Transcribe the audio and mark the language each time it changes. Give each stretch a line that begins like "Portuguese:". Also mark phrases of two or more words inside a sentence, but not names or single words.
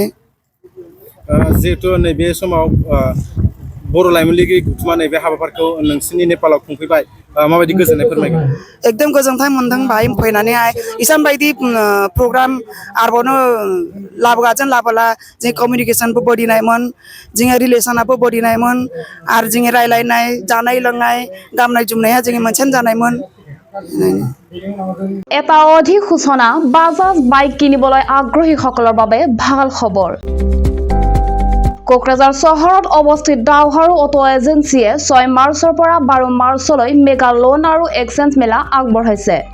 Bodo: जिहेतु नैबे समाव बर' लाइमोन लिगि गौथुमा नैबे हाबाफारिखौ नोंसिनि नेपालाव खुंफैबाय माबायदि गोजोननाय फोरमायगोन एकदम गोजोनथाय मोनदों बाहाय फैनानैहाय इसान बायदि प्रग्राम आरोबावनो लाबोगाजों लाबोला जों कमिउनिकेसनबो बडिनायमोन जोङो रिलेसनाबो बडिनायमोन आरो जोङो रायलायनाय जानाय लोंनाय गाननाय जोमनाया जोङो मोनसेन जानायमोन
Assamese: এটা অধিক সূচনা বাজাজ বাইক কিনিবলৈ আগ্ৰহীসকলৰ বাবে ভাল খবৰ কোকৰাঝাৰ চহৰত অৱস্থিত দাওহাৰু অটো এজেন্সিয়ে 6 মাৰ্চৰ পৰা 12 মাৰ্চলৈ মেগা লোন আৰু এক্সচেঞ্জ মেলা আগবঢ়াইছে